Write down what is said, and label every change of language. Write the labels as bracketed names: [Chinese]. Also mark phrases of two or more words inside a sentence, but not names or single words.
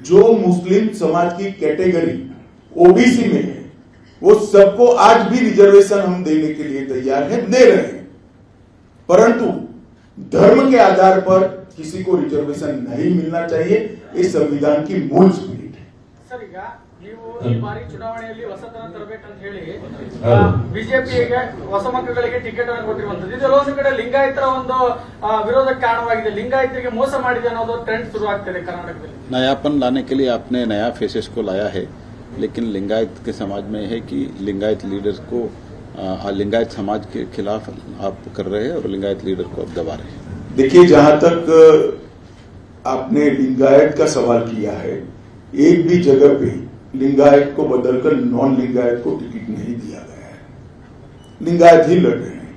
[Hindi] जो मुस्लिम समाज की कैटेगरी ओबीसी में है वो सबको आज भी रिजर्वेशन हम देने के लिए तैयार हैं, दे रहे हैं, परंतु धर्म के आधार पर किसी को रिजर्वेशन नहीं मिलना चाहिए। ये संविधान की मूल स्पिरिट है। [Kannada] ಸರ್, ಈಗ ನೀವು ಈ ಬಾರಿ ಚುನಾವಣೆಯಲ್ಲಿ ಹೊಸತನ ತರಬೇಕಂತ ಹೇಳಿ ಬಿಜೆಪಿಗೆ ಹೊಸ ಮಕ್ಕಳಿಗೆ ಟಿಕೆಟ್ ಅನ್ನು ಕೊಟ್ಟಿರುವಂತದ್ದು, ಇದು ಒಂದು ಕಡೆ ಲಿಂಗಾಯತರ ಒಂದು ವಿರೋಧಕ್ಕೆ ಕಾರಣವಾಗಿದೆ, ಲಿಂಗಾಯತರಿಗೆ ಮೋಸ ಮಾಡಿದೆ ಅನ್ನೋದು ಟ್ರೆಂಡ್ ಶುರು ಆಗ್ತಿದೆ ಕರ್ನಾಟಕದಲ್ಲಿ। [Hindi] नयापन लाने के लिए आपने नया फेसेस को लाया है, लेकिन लिंगायत के समाज में है कि लिंगायत लीडर्स को लिंगायत समाज के खिलाफ आप कर रहे हैं और लिंगायत लीडर को आप दबा रहे हैं। देखिए, जहां तक आपने लिंगायत का सवाल किया है, एक भी जगह पे लिंगायत को बदलकर नॉन लिंगायत को टिकट नहीं दिया गया है, लिंगायत ही लड़ रहे हैं।